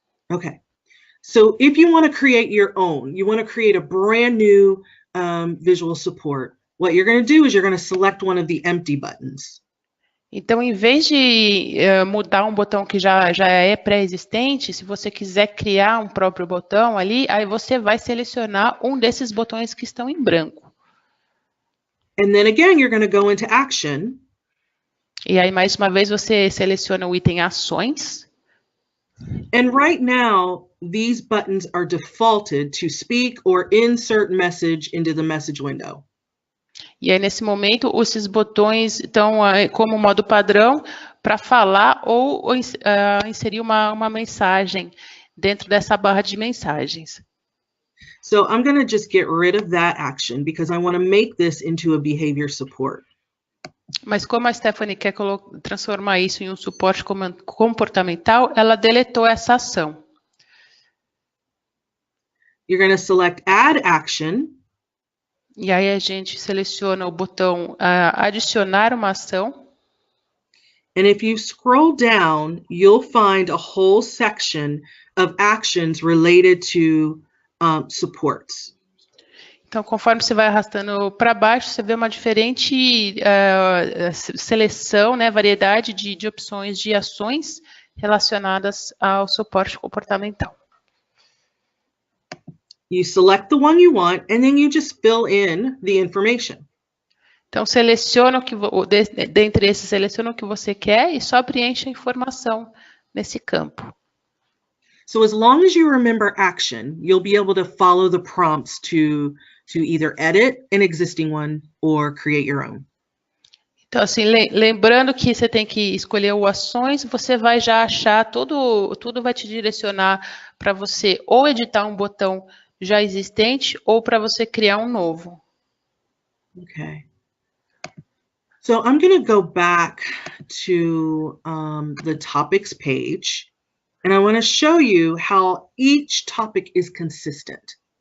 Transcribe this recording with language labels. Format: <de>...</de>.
<en>Okay. So if you want to create your own, you want to create a brand new visual support, what you're going to do is you're going to select one of the empty buttons.</en> <pt>Então, em vez de mudar um botão que já é pré-existente, se você quiser criar um próprio botão ali, aí você vai selecionar um desses botões que estão em branco.</pt> <en>And then again, you're going to go into action.</en> <pt>E aí, mais uma vez, você seleciona o item ações.</pt> <en>And right now, these buttons are defaulted to speak or insert message into the message window.</en> <pt>E aí, nesse momento, esses botões estão como modo padrão para falar ou inserir uma mensagem dentro dessa barra de mensagens.</pt> <en>So I'm going to just get rid of that action because I want to make this into a behavior support.</en> <pt>Mas como a Stephanie quer transformar isso em um suporte comportamental, ela deletou essa ação.</pt> <en>You're going to select Add Action.</en> <pt>E aí a gente seleciona o botão adicionar uma ação.</pt> <en>And if you scroll down, you'll find a whole section of actions related to supports.</en> <pt>Então, conforme você vai arrastando para baixo, você vê uma diferente seleção, né, variedade de opções de ações relacionadas ao suporte comportamental.</pt> <en>You select the one you want, and then you just fill in the information.</en> <pt>Então, seleciona dentre esses, seleciona o que você quer e só preenche a informação nesse campo.</pt> <en>So as long as you remember action, you'll be able to follow the prompts to either edit an existing one or create your own.</en> <pt>Então, assim, lembrando que você tem que escolher o ações, você vai já achar, tudo vai te direcionar para você ou editar um botão já existente ou para você criar um novo.</pt> <en>Okay. So I'm going to go back to the topics page, and I want to show you how each topic is consistent.</en>